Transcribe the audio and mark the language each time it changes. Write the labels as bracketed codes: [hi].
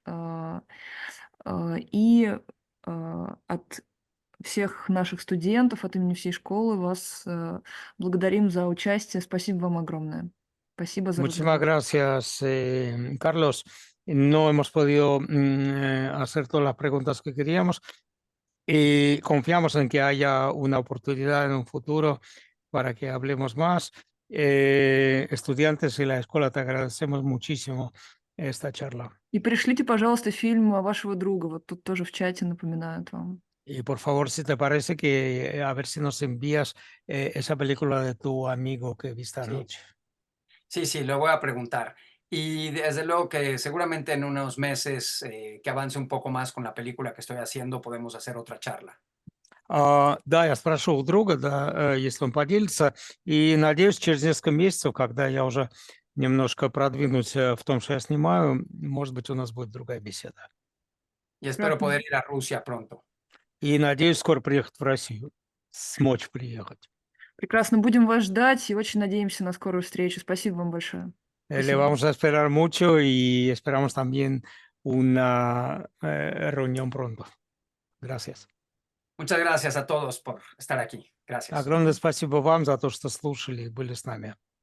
[ru] И от всех наших студентов, от имени всей школы вас благодарим за участие. Спасибо вам огромное. Спасибо за [es] Muchísimas [ru] разговор. [es] gracias, Carlos. No hemos podido hacer todas las preguntas que queríamos y confiamos en que haya una oportunidad en un futuro para que hablemos más. Estudiantes y la escuela, te agradecemos muchísimo esta charla. [ru] И пришлите, пожалуйста, фильм вашего друга. Вот тут тоже в чате напоминают вам. [es] Y por favor, si te parece que a ver si nos envías esa película de tu amigo que viste Sí. anoche. Sí, lo voy a preguntar. Y desde luego que seguramente en unos meses que avance un poco más con la película que estoy haciendo, podemos hacer otra charla. [ru] Да, я спрошу у друга, да, если он поделится, и надеюсь, через несколько месяцев, когда я уже немножко продвинусь в том, что я снимаю, может быть, у нас будет другая беседа. [es] Y espero [ru] Прекрасно. [es] poder ir a Rusia pronto. [ru] И надеюсь, скоро приехать в Россию, смочь приехать. Прекрасно. Будем вас ждать и очень надеемся на скорую встречу. Спасибо вам большое. [es] Le [ru] Спасибо. [es] vamos a esperar mucho y esperamos también una reunión pronto. Gracias. Muchas gracias a todos por estar aquí. Gracias. [ru] Огромное спасибо вам за то, что слушали и были с нами.